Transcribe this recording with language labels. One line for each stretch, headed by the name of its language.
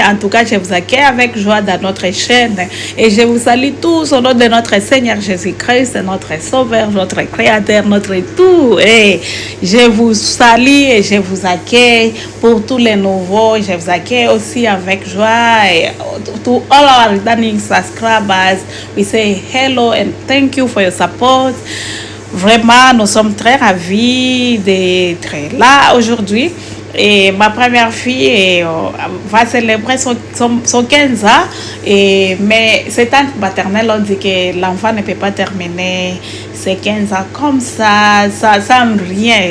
French: En tout cas, je vous accueille avec joie dans notre chaîne et je vous salue tous au nom de notre Seigneur Jésus-Christ, notre Sauveur, notre Créateur, notre tout. Et je vous salue et je vous accueille pour tous les nouveaux. Je vous accueille aussi avec joie.
English: Et to all our returning subscribers, we say hello and thank you for your support.
French: Vraiment, nous sommes très ravis d'être là aujourd'hui. Et ma première fille va célébrer son 15 ans. Mais ses tantes maternelles ont dit que l'enfant ne peut pas terminer ses 15 ans comme ça, sans rien.